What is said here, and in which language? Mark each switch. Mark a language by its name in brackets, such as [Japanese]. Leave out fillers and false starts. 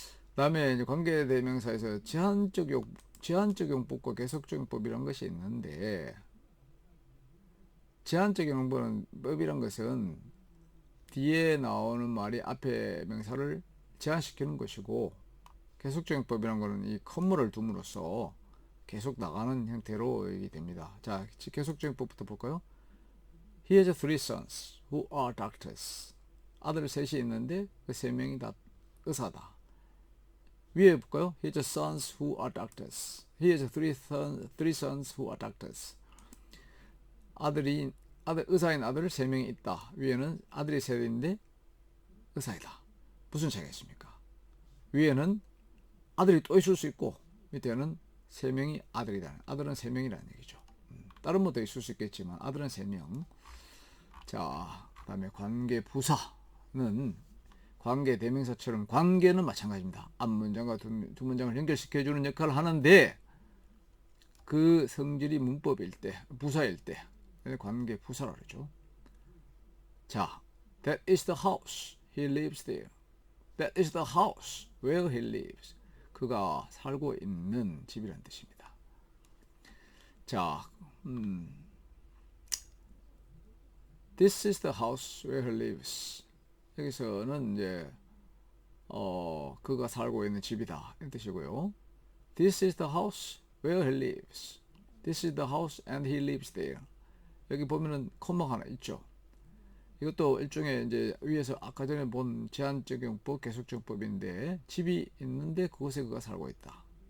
[Korean] 그 다음에 이제 관계대명사에서 제한적 용법과 계속적 용법이란 것이 있는데, 제한적 용법이란 것은 뒤에 나오는 말이 앞에 명사를 제한시키는 것이고, 계속적 용법이란 것은 이 컴마를 둠으로써 계속 나가는 형태로 얘기 됩니다. 자, 계속적 용법부터 볼까요? [English] He has three sons who are doctors. [Korean] 아들 셋이 있는데 그 세 명이 다 의사다. 위에 볼까요? [English] He has sons who are doctors. He has three sons who are doctors. [Korean] 의사인 아들 세 명이 있다. 위에는 아들이 셋인데 의사이다. 무슨 차이가 있습니까? 위에는 아들이 또 있을 수 있고 밑에는 세 명이 아들이다. 아들은 세 명이라는 얘기죠. 다른 것도 있을 수 있겠지만 아들은 세 명. 자, 그 다음에 관계 부사는 관계 대명사처럼 관계는 마찬가지입니다. 앞문장과 두 문장을 연결시켜주는 역할을 하는데 그 성질이 문법일 때, 부사일 때 관계 부사라고 그러죠. [English] 자, that is the house he lives there. That is the house where he lives. [Korean] 그가 살고 있는 집이라는 뜻입니다. [English] 자, This is the house where he lives. [Korean] 여기서는 이제 그가 살고 있는 집이다 이런 뜻이고요. [English] This is the house where he lives. This is the house and he lives there. [Korean] 여기 보면은 콤마가 하나 있죠. 이것도 일종의 이제 위에서 아까 전에 본 제한적 용법, 계속적 용법인데 집이 있는데 그곳에 그가 살고 있다.